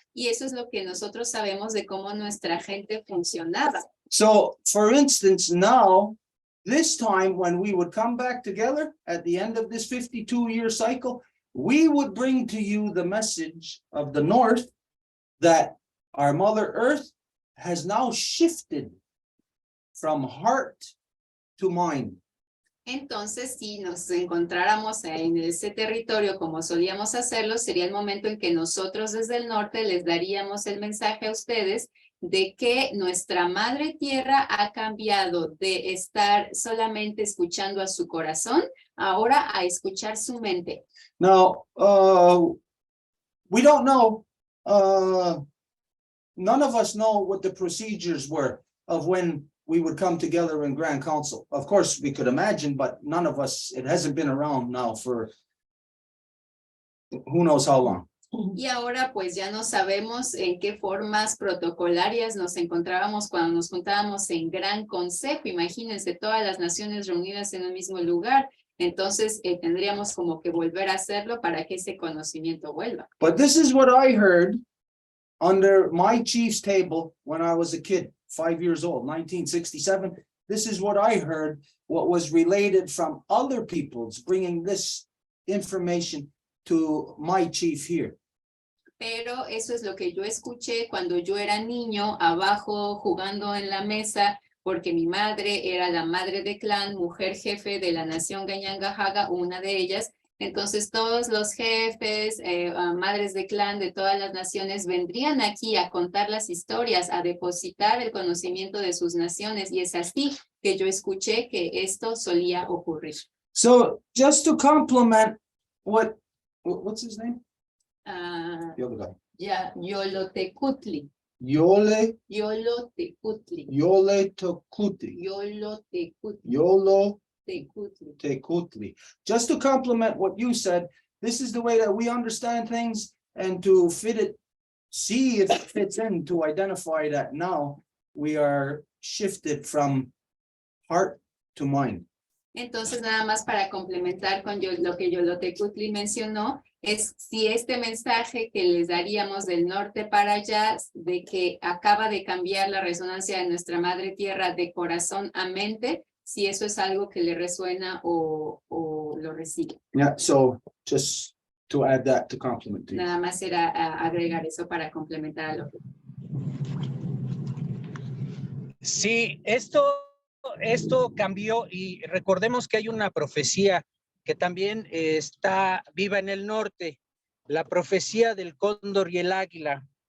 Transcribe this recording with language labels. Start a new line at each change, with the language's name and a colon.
Spanish: Y eso es lo que nosotros sabemos de cómo nuestra gente funcionaba.
English: So, for instance, now this time when we would come back together at the end of this 52-year cycle, we would bring to you the message of the North that our Mother Earth has now shifted from heart to mind.
Spanish: Entonces, si nos encontráramos en ese territorio como solíamos hacerlo, sería el momento en que nosotros desde el norte les daríamos el mensaje a ustedes de que nuestra madre tierra ha cambiado de estar solamente escuchando a su corazón, ahora a escuchar su mente.
English: Now, we don't know, none of us know what the procedures were of when we would come together in Grand Council. Of course, we could imagine, but none of us, it hasn't been around now for who knows how long.
Spanish: Y ahora pues ya no sabemos en qué formas protocolarias nos encontrábamos cuando nos juntábamos en Gran Consejo. Imagínense todas las naciones reunidas en un mismo lugar. Entonces tendríamos como que volver a hacerlo para que ese conocimiento vuelva.
English: But this is what I heard under my chief's table when I was a kid, 5 years old, 1967. This is what I heard, what was related from other peoples, bringing this information to my chief here.
Spanish: Pero eso es lo que yo escuché cuando yo era niño, abajo jugando en la mesa, porque mi madre era la madre de clan, mujer jefe de la nación Gañangajaga, una de ellas. Entonces todos los jefes, madres de clan de todas las naciones vendrían aquí a contar las historias, a depositar el conocimiento de sus naciones. Y es así que yo escuché que esto solía ocurrir.
English: So just to complement what's his name? The other guy. Yolotecuhtli. Yolotecuhtli. Yolotecuhtli. Yolotecuhtli. Just to complement what you said, this is the way that we understand things, and to fit it, see if it fits in, to identify that now we are shifted from heart to mind.
Spanish: Entonces, nada más para complementar con lo que Yolotecuhtli mencionó, es si este mensaje que les daríamos del norte para allá, de que acaba de cambiar la resonancia de nuestra madre tierra de corazón a mente, si eso es algo que le resuena o lo recibe.
English: Yeah, so just to add that to complement to you.
Spanish: Nada más era agregar eso para complementar a lo que... Sí, esto cambió, y recordemos que hay una profecía que también está viva en el norte, la profecía del cóndor y el águila.